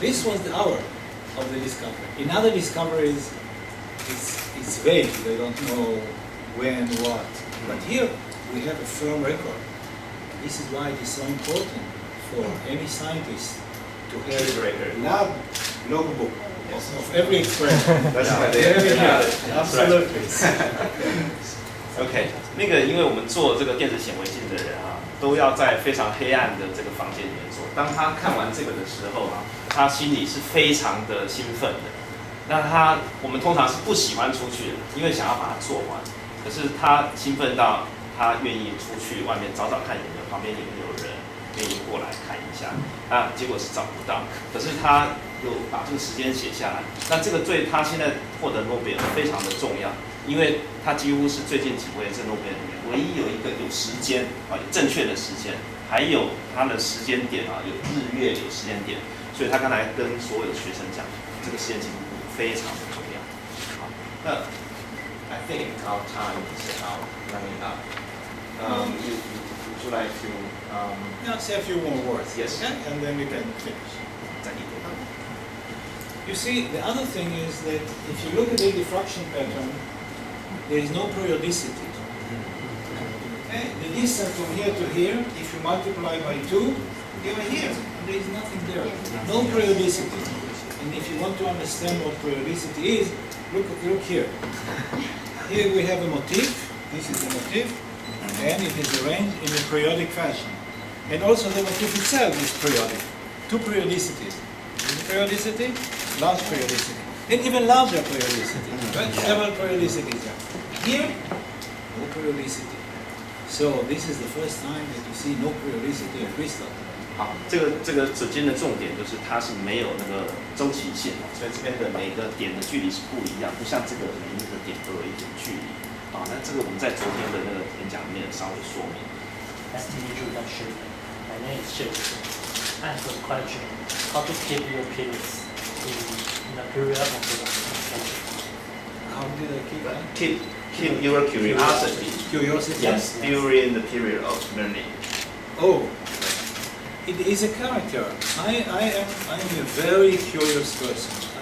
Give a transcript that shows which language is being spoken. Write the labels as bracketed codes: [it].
[en] This was the hour of the discovery. In other discoveries, it's vague. They don't know when, what. But here, we have a firm record. This is why it is so important for any scientist to have a logbook of every experiment. That's my Absolutely. [zh] OK， 那个因为我们做这个电子显微镜的人都要在非常黑暗的这个房间里面做。当他看完这个的时候他心里是非常的兴奋的。那我们通常是不喜欢出去的，因为想要把它做完。可是他兴奋到他愿意出去外面找找看旁边有没有人愿意过来看一下。结果是找不到，可是他又把这个时间写下来。那这个对他现在获得诺贝尔非常的重要。因为他几乎是最近几位这诺贝尔里面唯一有一个有时间有正确的时间，还有他的时间点有日月有时间点，所以他刚才跟所有的学生讲，这个时间记录非常的重要。好，那 [en] I think our time is now running up. Would you like to say a few more words? Yes. Okay? And then we can finish. You see, the other thing is that if you look at the diffraction pattern, there is no periodicity. Okay? The distance from here to here, if you multiply by 2, you are here. And there is nothing there. No periodicity. And if you want to understand what periodicity is, look here. Here we have a motif. This is a motif. And it is arranged in a periodic fashion. And also the motif itself is periodic. 2 periodicities. Periodicity, large periodicity, and even larger periodicity. Right? Several periodicities there. Here, no periodicity. So this is the first time that you see no periodicity in crystal. [zh] 好，这个指尖的重点就是它是没有那个周期性，所以这边的每个点的距离是不一样，不像这个每一个点都有一点距离。好，那这个我们在昨天的那个演讲里面稍微说明。 [en] ST introduction. My name is Joe. I have a question. How to keep your periods in the period of the How did I keep your curiosity. Curiosity? Yes, during the period of learning. Oh, it is a character. I am a very curious person.